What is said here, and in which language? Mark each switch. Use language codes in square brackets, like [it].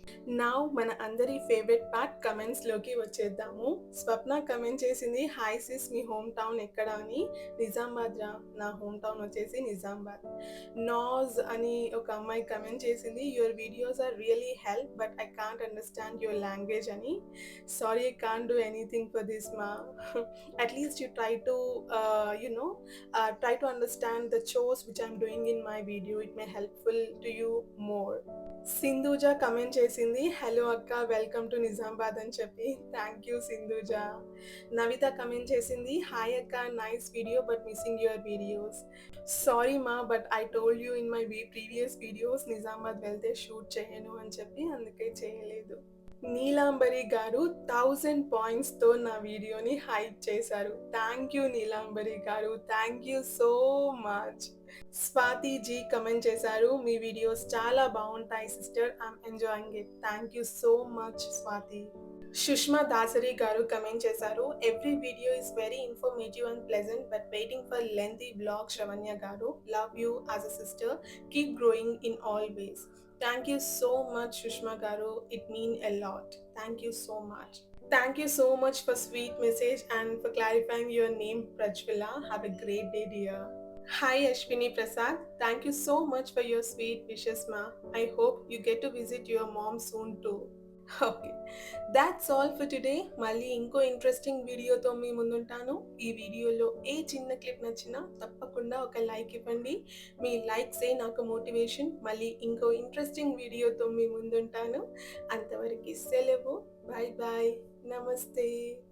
[te] Now మన అందరి favourite part కమెంట్స్‌లోకి వచ్చేద్దాము. స్వప్న comment చేసింది, "హాయ్ సిస్, మీ హోమ్ టౌన్ ఎక్కడ" అని. నిజామాబాద్ రా. నా హోమ్ టౌన్ వచ్చేసి నిజామాబాద్. నాజ్ అని ఒక అమ్మాయి కమెంట్ చేసింది, [en] "your videos are really help but I can't understand your language" [te] అని. [en] Sorry, I can't do anything for this మా. At least you try to try to understand the chores which I'm doing in my video. It may helpful to you more. [te] Sindhuja comment చేసింది, "hello అక్క, [en] welcome to [te] Nizamabad" అని చెప్పి. [en] Thank you Sindhuja. Navitha comment చేసింది, "hi అక్క, nice video but missing your videos." Sorry మా, but I told you in my previous videos Nizamabad [te] వెళ్తే shoot చేయను అని చెప్పి అందుకే చేయలేదు. నీలాంబరి గారు 1000 పాయింట్స్‌తో నా వీడియోని హైప్ చేశారు. [en] Thank you Neelambari గారు. Thank you so much. [te] Swathi G comment చేశారు, "మీ వీడియోస్ చాలా బావుంటాయి sister. [en] I am enjoying it." Thank you so much Swathi. Sushma Dasari గారు comment చేశారు, "every video is very informative and pleasant but waiting for lengthy vlog Sravanya గారు. Love you as a sister. Keep growing in all ways." Thank you so much Sushma గారు. It mean a lot. Thank you so much. Thank you so much for sweet message and for clarifying your name, Prajwala. Have a great day, dear. Hi, Ashwini Prasad. Thank you so much for your sweet wishes, ma. I hope you get to visit your mom soon too. Okay, that's all for today. [te] మళ్ళీ ఇంకో interesting వీడియోతో మీ ముందుంటాను. ఈ వీడియోలో ఏ చిన్న clip నచ్చినా తప్పకుండా ఒక లైక్ ఇవ్వండి. మీ లైక్సే నాకు మోటివేషన్. మళ్ళీ ఇంకో ఇంట్రెస్టింగ్ వీడియోతో మీ ముందుంటాను. అంతవరకు సెలవు. Bye bye. నమస్తే.